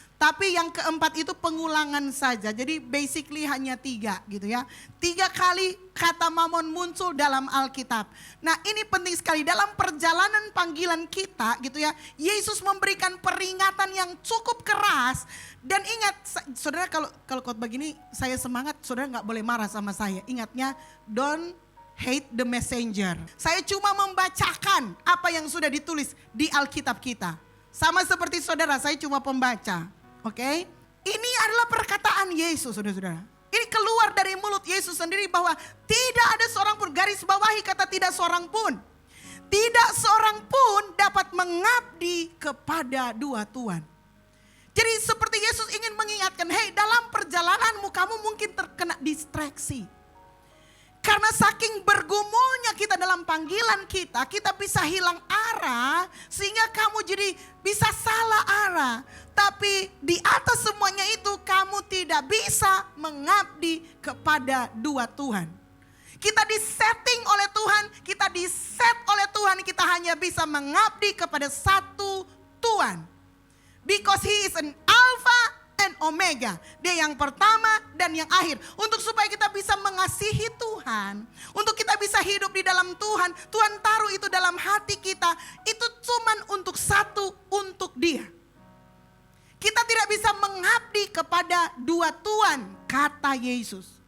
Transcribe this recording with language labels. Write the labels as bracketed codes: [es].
[id] Tapi yang keempat itu pengulangan saja. Jadi basically hanya 3 gitu ya. 3 kali kata mamon muncul dalam Alkitab. Nah ini penting sekali dalam perjalanan panggilan kita gitu ya. Yesus memberikan peringatan yang cukup keras. Dan ingat saudara, kalau khotbah begini saya semangat, saudara gak boleh marah sama saya. Ingatnya, [en] don't hate the messenger. [id] Saya cuma membacakan apa yang sudah ditulis di Alkitab kita. Sama seperti saudara, saya cuma pembaca. Oke? Ini adalah perkataan Yesus, saudara-saudara. Ini keluar dari mulut Yesus sendiri bahwa tidak ada seorang pun, garis bawahi kata tidak seorang pun. Tidak seorang pun dapat mengabdi kepada 2 tuan. Jadi seperti Yesus ingin mengingatkan, hey dalam perjalananmu kamu mungkin terkena distraksi. Karena saking bergumulnya kita dalam panggilan kita, kita bisa hilang arah sehingga kamu jadi bisa salah arah. Tapi di atas semuanya itu kamu tidak bisa mengabdi kepada 2 Tuhan. Kita disetting oleh Tuhan, kita diset oleh Tuhan, kita hanya bisa mengabdi kepada 1 Tuhan. [en] Because He is an Alpha and Omega. [id] Dia yang pertama dan yang akhir. Untuk supaya kita bisa mengasihi Tuhan, untuk kita bisa hidup di dalam Tuhan, Tuhan taruh itu dalam hati kita. Itu cuman untuk 1, untuk Dia. Kita tidak bisa mengabdi kepada 2 tuan, kata Yesus.